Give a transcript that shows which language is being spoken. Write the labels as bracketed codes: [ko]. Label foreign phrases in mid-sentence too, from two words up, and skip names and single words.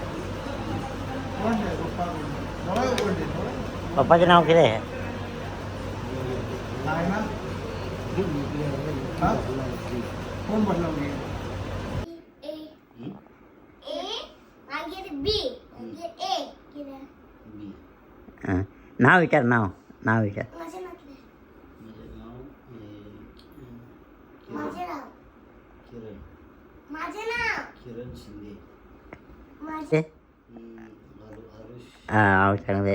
[kok] कोण रे पप्पा कोण? दोळे उगडले. दोळे. पप्पाचें नांव कितें? नायना. कोण बोलला मगे? A मागीर B मागीर A नाव विचार नाव विचार. माझे नातले. माझे नाव माझे नाव. किरण माझे नाव. किरण शिंदे. माझे. आरुष हा चांगले.